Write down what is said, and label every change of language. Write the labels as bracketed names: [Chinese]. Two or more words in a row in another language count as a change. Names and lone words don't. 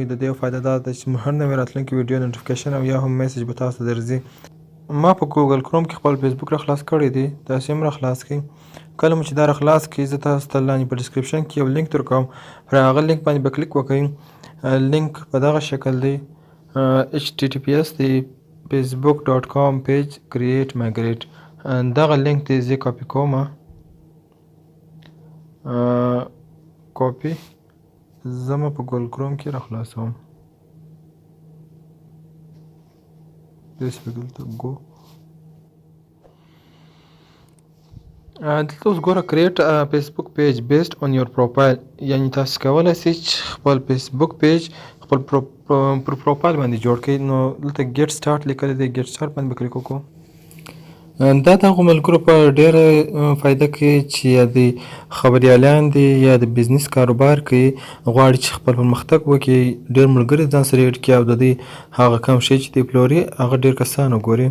[Pashto] د دې فایده دا ده چې هر نوې راتلونکې ویډیو نوټیفیکیشن او یا هم میسج به تاسو ته درځي. ما په ګوګل کروم کې خپل فیسبوک را خلاص کړی دی، تاسو هم را خلاص کړئ. کله مو چې دا را خلاص کړئ زه تاسو ته لاندې په ډسکرپشن کې یو لینک درکوم، پر هغه لینک باندې به کلیک وکړئ. لینک په دغه شکل دی https دی facebook.com [English] page create migrate. [Pashto] دغه لینک دی زه کاپی کوم، کاپی زما په ګوګل کروم کې را خلاصوم. دلته اوس ګوره [English] create a Facebook page based on your profile، [Pashto] یعنی تاسو کولی شئ چې خپل فیسبوک پیج خپل پر پروفایل باندې جوړ کړئ. نو دلته [English] get start [Pashto] لیکلی دی، [English] get start [Pashto] باندې به کلیک وکړو. دا د هغو ملګرو په ډېره فایده کوي چې یا د خبریالان دي یا د بزنس کاروبار کوي، غواړي چې خپل پرمختګ وکړي، ډېر ملګري ځان سره ایډ کړي او د دوی هغه کوم شی چې دوی پلوري هغه ډېر کسان وګوري.